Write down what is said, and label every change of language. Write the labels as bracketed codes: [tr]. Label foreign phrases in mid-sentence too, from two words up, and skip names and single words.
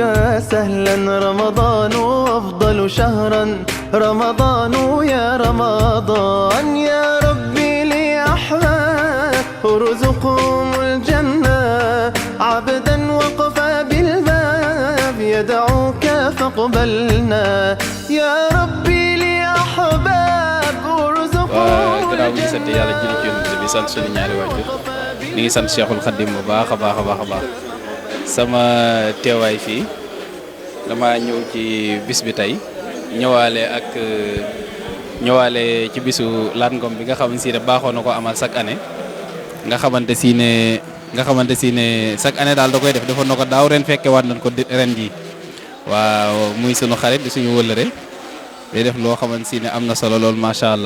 [ar] سهلا رمضان أفضل شهرا رمضان يا رمضان يا ربي لي أحباب ارزقهم الجنة عبدا وقف بالباب يدعوك فاقبلنا يا ربي لي أحباب ارزقهم [wo] الجنة sant suñu ñaari waajur ñu ngi sant Cheikhul Khadim bu baax a baax sama teewaay fii dama ñëw ci bis bi tey ñëwaale ci bisu Lat Ngom bi nga xamante si ne baaxoo na ko amal [fr] chaque année [wo] nga xamante si ne [fr] chaque année [wo] daal da koy def defoon na ko daaw ren fekke waat nañ ko ren ji waaw muy sunu xarit di suñu wëllëre day def loo xamante si ne am na solo lool [ar] ما شاء الله.